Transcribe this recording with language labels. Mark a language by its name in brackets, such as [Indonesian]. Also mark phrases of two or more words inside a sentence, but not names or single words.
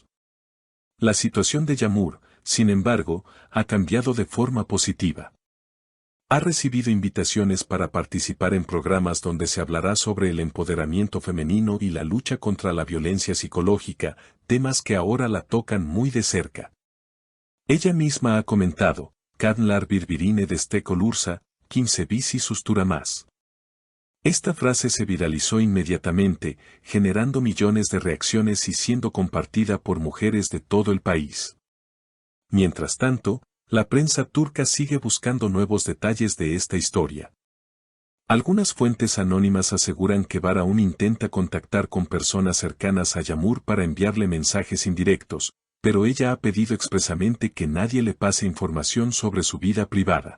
[Spanish] La situación de Yağmur, sin embargo, ha cambiado de forma positiva. Ha recibido invitaciones para participar en programas donde se hablará sobre el empoderamiento femenino y la lucha contra la violencia psicológica, temas que ahora la tocan muy de cerca. Ella misma ha comentado, [Turkish] «Kadınlar birbirine destek olursa, kimse bizi susturamaz». [Spanish] Esta frase se viralizó inmediatamente, generando millones de reacciones y siendo compartida por mujeres de todo el país. Mientras tanto, la prensa turca sigue buscando nuevos detalles de esta historia. Algunas fuentes anónimas aseguran que Bar aún intenta contactar con personas cercanas a Yağmur para enviarle mensajes indirectos, pero ella ha pedido expresamente que nadie le pase información sobre su vida privada.